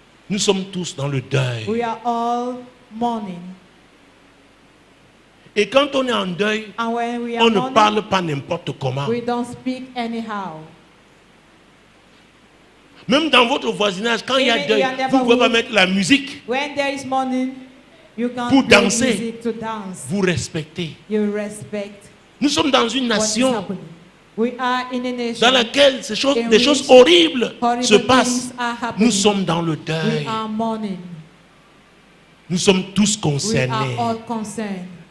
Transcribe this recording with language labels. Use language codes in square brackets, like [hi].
[fr] Nous sommes tous dans le deuil. [en] We are all mourning. [fr] Et quand on est en deuil, on ne parle pas n'importe comment. [en] We don't speak anyhow. [fr] Même dans votre voisinage, quand il y a deuil, vous ne pouvez pas mettre la musique [en] When there is mourning, you can't [fr] pour [en] play [fr] danser. [en] music to dance. [fr] Vous respectez. [en] You respect. [fr] Nous sommes dans une nation [en] We are in a nation [fr] dans laquelle des choses horribles se passent. Nous sommes dans le deuil. [en] We are mourning. [fr] Nous sommes tous [en] We [fr] concernés. [en] are all concerned.